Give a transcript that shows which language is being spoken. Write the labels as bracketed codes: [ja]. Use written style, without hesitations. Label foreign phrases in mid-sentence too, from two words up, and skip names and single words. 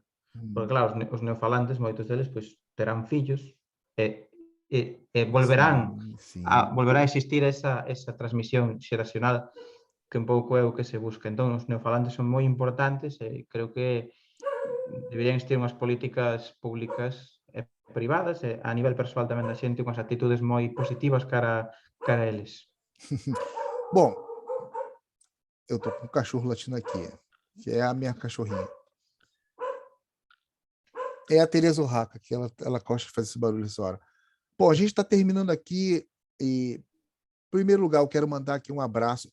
[gl] Porque, claro, os neofalantes, moitos deles, pois, terán fillos e volverán volverá a existir esa transmisión xeracional que un pouco é o que se busca. Entón, os neofalantes son moi importantes e creo que deberían existir unhas políticas públicas e privadas e a nivel persoal tamén da xente unhas actitudes moi positivas cara a eles. [pt] Bom, eu tô com um cachorro latindo aqui, que é a minha cachorrinha. É a Tereza Urraca, que ela gosta de fazer esse barulho essa hora. Bom, a gente está terminando aqui e, em primeiro lugar, eu quero mandar aqui um abraço.